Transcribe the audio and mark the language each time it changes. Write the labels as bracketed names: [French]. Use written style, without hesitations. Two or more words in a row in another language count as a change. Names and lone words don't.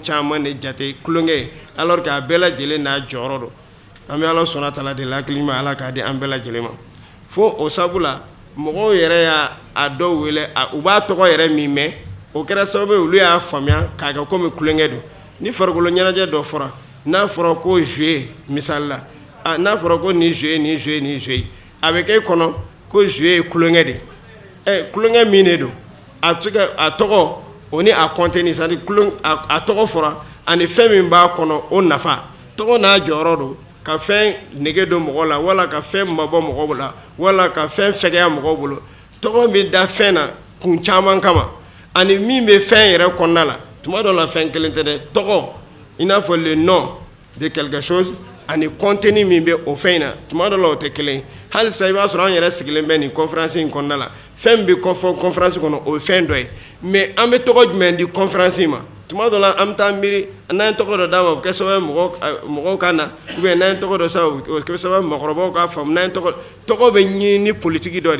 [Bambara] caman de jate kulonkɛ [French] alors que [Bambara] a bɛɛ lajɛlen n'a jɔyɔrɔ don an bɛ ala sɔnna tala de la hakili ma ala k'a di an bɛɛ lajɛlen ma fo o sabu la mɔgɔw yɛrɛ y'a dɔw wele u b'a tɔgɔ yɛrɛ min mɛn o kɛra sababu ye olu y'a faamuya k'a kɛ komi kulonkɛ don ni farikolo ɲɛnajɛ dɔ fɔra n'a fɔra ko jouer misali la n'a fɔra ko nin jouer nin jouer nin jouer a bɛ kɛ e kɔnɔ ko jouer ye kulonkɛ de kulonkɛ min de don a tɔgɔ o ni a contenu [French] c'est à dire [Bambara] a tɔgɔ fɔra ani fɛn min b'a kɔnɔ o nafa tɔgɔ n'a jɔyɔrɔ don ka fɛn nege don mɔgɔ la wala ka fɛn mabɔ mɔgɔ la wala ka fɛn fɛgɛya mɔgɔ bolo tɔgɔ bɛ da fɛn na kun caman kama ani min bɛ fɛn yɛrɛ kɔnɔna la tuma dɔ la fɛn kelen tɛ dɛ tɔgɔ i n'a fɔ [French] le nom de quelque chose [Bambara] ani contenu min bɛ o fɛn in na tuma dɔ la o tɛ kelen ye halisa i b'a sɔrɔ an yɛrɛ sigilen bɛ nin conférence in kɔnɔna la fɛn bɛ fɔ conférence kɔnɔ o ye fɛn dɔ ye mais an bɛ tɔgɔ jumɛn di conférence in ma tuma dɔ la an bɛ taa miiri n'an ye tɔgɔ dɔ d'a ma o bɛ kɛ sababu ye mɔgɔw ka na [French] ou bien [Bambara] n'an ye tɔgɔ dɔ sa o bɛ kɛ sababu ye mɔgɔkɔrɔbaw k'a faamu n'an ye tɔgɔ bɛ ɲini ni politique dɔ de